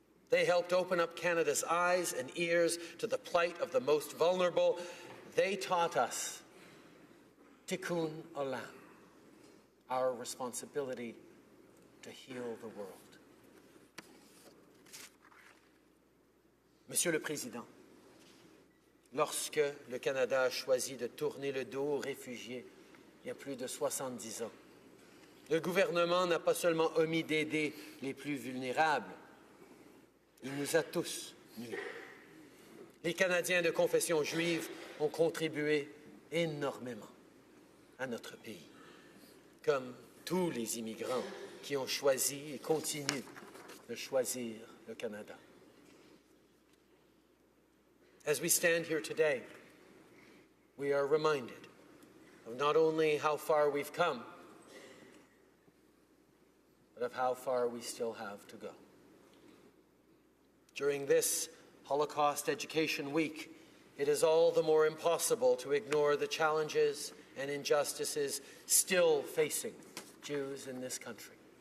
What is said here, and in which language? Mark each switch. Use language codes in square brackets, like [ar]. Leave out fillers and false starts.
[en] They helped open up Canada's eyes and ears to the plight of the most vulnerable. They taught us tikkun olam, our responsibility to heal the world. [fr] Monsieur le Président, lorsque le Canada a choisi de tourner le dos aux réfugiés il y a plus de 70 ans, le gouvernement n'a pas seulement omis d'aider les plus vulnérables, il nous a tous nus. Les Canadiens de confession juive ont contribué énormément à notre pays, comme tous les immigrants qui ont choisi et continuent de choisir le Canada. [en] As we stand here today, we are reminded of not only how far we've come, but of how far we still have to go. During this Holocaust Education Week, it is all the more impossible to ignore the challenges and injustices still facing Jews in this country.